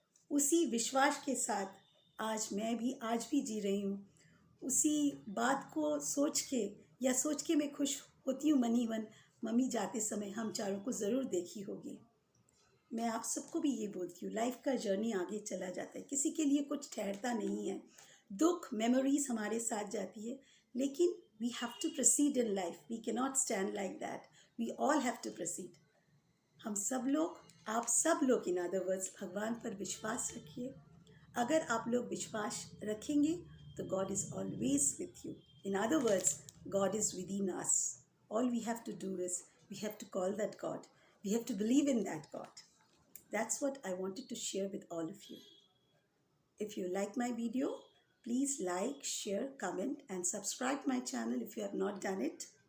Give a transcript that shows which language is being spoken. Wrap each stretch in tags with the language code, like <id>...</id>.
<hi>उसी विश्वास के साथ आज भी जी रही हूँ। उसी बात को सोच के मैं खुश होती हूँ मन ही मन, मम्मी जाते समय हम चारों को ज़रूर देखी होगी। मैं आप सबको भी ये बोलती हूँ, लाइफ का जर्नी आगे चला जाता है, किसी के लिए कुछ ठहरता नहीं है। दुख, मेमोरीज हमारे साथ जाती है, लेकिन</hi> <en>we have to proceed in life. We cannot stand like that. We all have to proceed.</en> <hi>हम सब लोग, आप सब लोग,</hi> <en>in other words,</en> <hi>भगवान पर विश्वास रखिए. अगर आप लोग विश्वास रखेंगे तो</hi> <en>God is always with you. In other words, God is with in us. All we have to do is we have to call that God. We have to believe in that God. That's what I wanted to share with all of you. If you like my video, please like, share, comment, and subscribe my channel if you have not done it.</en>